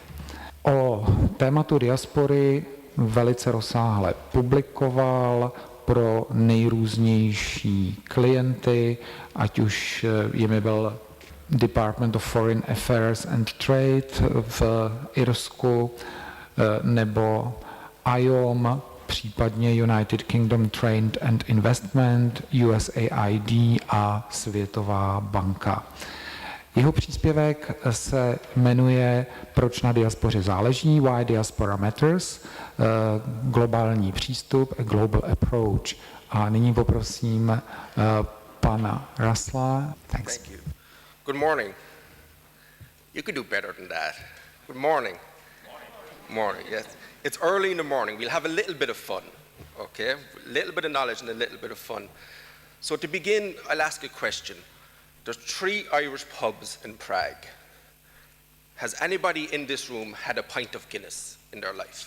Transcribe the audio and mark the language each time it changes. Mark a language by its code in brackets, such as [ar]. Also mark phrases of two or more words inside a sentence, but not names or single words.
[cs] O tématu diaspory velice rozsáhle publikoval pro nejrůznější klienty, ať už jimi byl Department of Foreign Affairs and Trade v Irsku, nebo IOM, případně United Kingdom Trade and Investment, USAID a Světová banka. Jeho příspěvek se jmenuje Proč na diaspoře záleží, [en] Why Diaspora Matters, [cs] globální přístup, [en] a global approach. [cs] A nyní poprosím pana Russella. [en] Thanks. Thank you. Good morning. You could do better than that. Good morning. Morning, yes. It's early in the morning. We'll have a little bit of fun, okay? A little bit of knowledge and a little bit of fun. So to begin, I'll ask a question. There's 3 Irish pubs in Prague. Has anybody in this room had a pint of Guinness in their life?